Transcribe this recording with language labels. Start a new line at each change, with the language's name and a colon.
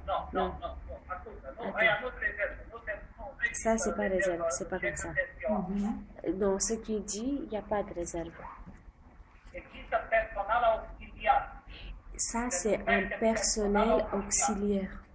Romanian: Nu, ascultă, nu, aia nu rezervă, nu
French: Ça, c'est pas réserve, c'est pas comme ça. Mhm. Dans ce qui est dit, il n'y a pas de réserve.
Romanian: Există personal auxiliar.
French: Ça, c'est un personnel auxiliaire.